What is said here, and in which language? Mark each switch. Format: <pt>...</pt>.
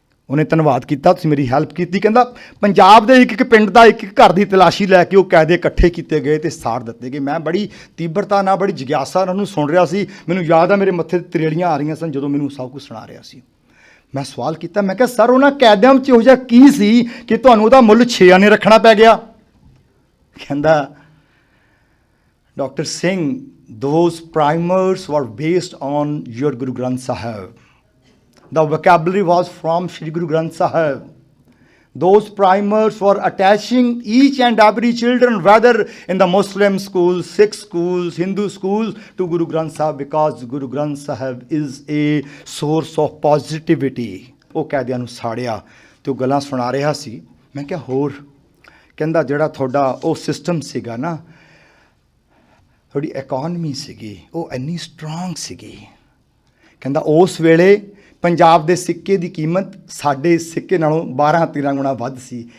<pa>ਉਹਨੇ ਧੰਨਵਾਦ ਕੀਤਾ, ਤੁਸੀਂ ਮੇਰੀ ਹੈਲਪ ਕੀਤੀ। ਕਹਿੰਦਾ ਪੰਜਾਬ ਦੇ ਇੱਕ ਇੱਕ ਪਿੰਡ ਦਾ ਇੱਕ ਇੱਕ ਘਰ ਦੀ ਤਲਾਸ਼ੀ ਲੈ ਕੇ ਉਹ ਕਾਇਦੇ ਇਕੱਠੇ ਕੀਤੇ ਗਏ ਅਤੇ ਸਾੜ ਦਿੱਤੇ ਗਏ। ਮੈਂ ਬੜੀ ਤੀਬਰਤਾ ਨਾਲ, ਬੜੀ ਜਿਗਿਆਸਾ ਨਾਲ ਉਹਨੂੰ ਸੁਣ ਰਿਹਾ ਸੀ। ਮੈਨੂੰ ਯਾਦ ਆ ਮੇਰੇ ਮੱਥੇ 'ਤੇ ਤਰੇੜੀਆਂ ਆ ਰਹੀਆਂ ਸਨ ਜਦੋਂ ਮੈਨੂੰ ਸਭ ਕੁਝ ਸੁਣਾ ਰਿਹਾ ਸੀ। ਮੈਂ ਸਵਾਲ ਕੀਤਾ, ਮੈਂ ਕਿਹਾ ਸਰ ਉਹਨਾਂ ਕੈਦਿਆਂ ਵਿੱਚ ਇਹੋ ਜਿਹਾ ਕੀ ਸੀ ਕਿ ਤੁਹਾਨੂੰ ਉਹਦਾ ਮੁੱਲ 6 ਆਨੇ ਰੱਖਣਾ ਪੈ ਗਿਆ? ਕਹਿੰਦਾ doctor Singh,</pa> <en>those primers were based on your Guru Granth Sahib. The vocabulary was from Shri Guru Granth Sahib. Those primers were attaching each and every children, whether in the Muslim schools, Sikh schools, Hindu schools, to Guru Granth Sahib, because Guru Granth Sahib is a source of positivity.</en> <pa>ਉਹ ਕੈਦਿਆਂ ਨੂੰ ਸਾੜਿਆ ਅਤੇ ਉਹ ਗੱਲਾਂ ਸੁਣਾ ਰਿਹਾ ਸੀ। ਮੈਂ ਕਿਹਾ ਹੋਰ? ਕਹਿੰਦਾ ਜਿਹੜਾ ਤੁਹਾਡਾ ਉਹ ਸਿਸਟਮ ਸੀਗਾ ਨਾ, ਤੁਹਾਡੀ ਇਕੋਨਮੀ ਸੀਗੀ, ਉਹ ਇੰਨੀ ਸਟਰੋਂਗ ਸੀਗੀ। ਕਹਿੰਦਾ ਉਸ ਵੇਲੇ ਪੰਜਾਬ ਦੇ ਸਿੱਕੇ ਦੀ ਕੀਮਤ ਸਾਡੇ ਸਿੱਕੇ ਨਾਲੋਂ 12-13 ਗੁਣਾ ਵੱਧ ਸੀ।</pa>